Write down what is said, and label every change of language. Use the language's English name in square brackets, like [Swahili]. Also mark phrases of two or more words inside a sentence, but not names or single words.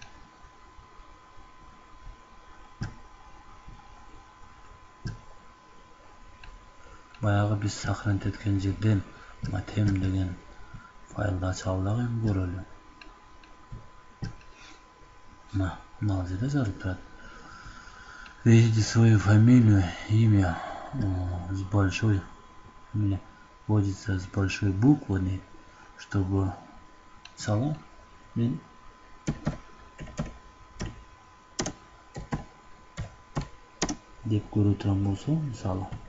[Kyrgyz] Баягы биз сохранить эткен жерден матем деген файлды ачалы дагы эми көрөлү. Мына жерде жазылып турат. [Russian] Введите свою фамилию, имя с большой, вводится с большой буквы, чтобы [Kyrgyz] мисалы мен деп көрө турган болсо, мисалы